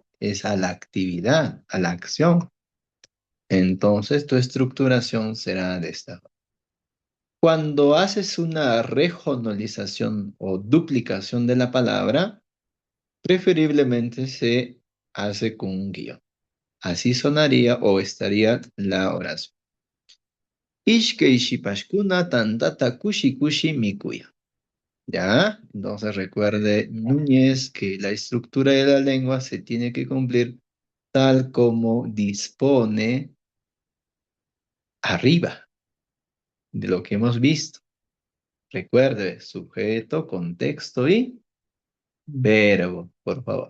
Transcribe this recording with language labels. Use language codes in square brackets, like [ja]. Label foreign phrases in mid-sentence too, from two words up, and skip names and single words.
[es] Es a la actividad, a la acción. Entonces, tu estructuración será de esta forma. Cuando haces una regionalización o duplicación de la palabra, preferiblemente se hace con un guión. Así sonaría o estaría la oración. [qu] Ishkei shipashkuna tantata kushi kushi mikuya. [es] ¿Ya? Entonces recuerde, Núñez, que la estructura de la lengua se tiene que cumplir tal como dispone arriba de lo que hemos visto. Recuerde, sujeto, contexto y verbo, por favor.